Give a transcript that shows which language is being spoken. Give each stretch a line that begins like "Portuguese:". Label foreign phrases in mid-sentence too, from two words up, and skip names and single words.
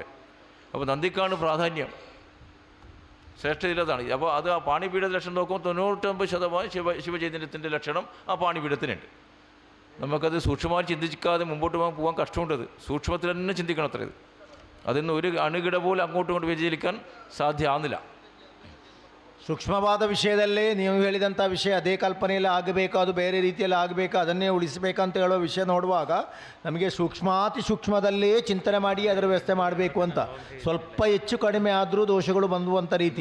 Malayalam: അപ്പോൾ നന്ദിക്കാണ് പ്രാധാന്യം, ശ്രേഷ്ഠതയിലതാണ്. അപ്പോൾ അത് ആ പാണിപീഠ ലക്ഷണം നോക്കുമ്പോൾ 99% ശിവചൈതന്യത്തിൻ്റെ ലക്ഷണം ആ പാണിപീഠത്തിനുണ്ട്. നമുക്കത് സൂക്ഷ്മമായി ചിന്തിക്കാതെ മുമ്പോട്ട് പോകാൻ കഷ്ടമുണ്ടത്. സൂക്ഷ്മത്തിൽ തന്നെ ചിന്തിക്കണം അത്ര ഇത്. അതിൽ ഒരു അണുകിട പോലും അങ്ങോട്ടും ഇങ്ങോട്ട് വ്യതിചലിക്കാൻ ಸಾಧ್ಯವಾಗುವುದಿಲ್ಲ.
Kannada: ಸೂಕ್ಷ್ಮವಾದ ವಿಷಯದಲ್ಲೇ ನೀವು ಹೇಳಿದಂಥ ವಿಷಯ ಅದೇ ಕಲ್ಪನೆಯಲ್ಲಿ ಆಗಬೇಕು, ಅದು ಬೇರೆ ರೀತಿಯಲ್ಲಿ ಆಗಬೇಕು, ಅದನ್ನೇ ಉಳಿಸಬೇಕಂತ ಹೇಳೋ ವಿಷಯ ನೋಡುವಾಗ ನಮಗೆ ಸೂಕ್ಷ್ಮಾತಿ ಸೂಕ್ಷ್ಮದಲ್ಲೇ ಚಿಂತನೆ ಮಾಡಿ ಅದರ ವ್ಯವಸ್ಥೆ ಮಾಡಬೇಕು ಅಂತ. ಸ್ವಲ್ಪ ಹೆಚ್ಚು ಕಡಿಮೆ ಆದರೂ ದೋಷಗಳು ಬಂದುವಂಥ ರೀತಿ.